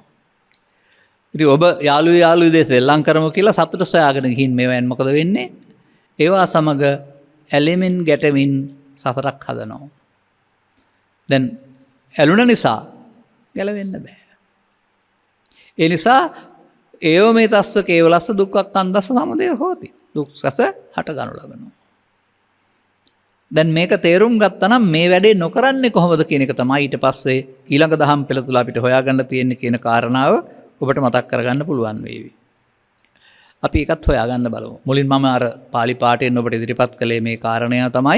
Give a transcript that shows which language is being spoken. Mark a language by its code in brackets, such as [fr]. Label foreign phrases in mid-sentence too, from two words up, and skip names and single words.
[si] ඉතින් ඔබ යාළුවෝ දෙස සෙල්ලම් කරමු කියලා සතුට සොයාගෙන ගිහින් මේවෙන් මොකද වෙන්නේ? ඒවා සමග ඇලෙමින් ගැටෙමින් සසරක් හදනවා. දැන් ඇලුන නිසා ගැලවෙන්න බෑ. ඒ නිසා [pi] ඒව මේ තස්ස කේවලස්ස දුක්ඛක් අන්දස්ස සමුදය හෝති. [si] දුක් රස හට ගනු ලබනවා. දැන් මේක තේරුම් ගත්තා නම් මේ වැඩේ නොකරන්නේ කොහොමද කියන එක තමයි ඊට පස්සේ ඊළඟ දහම් පෙළ තුල අපිට හොයාගන්න තියෙන්නේ කියන කාරණාව ඔබට මතක් කරගන්න පුළුවන් වේවි. අපි ඒකත් හොයාගන්න බලමු. මුලින් මම අර පාලි පාඨයෙන් ඔබට ඉදිරිපත් කළේ මේ කාරණය තමයි.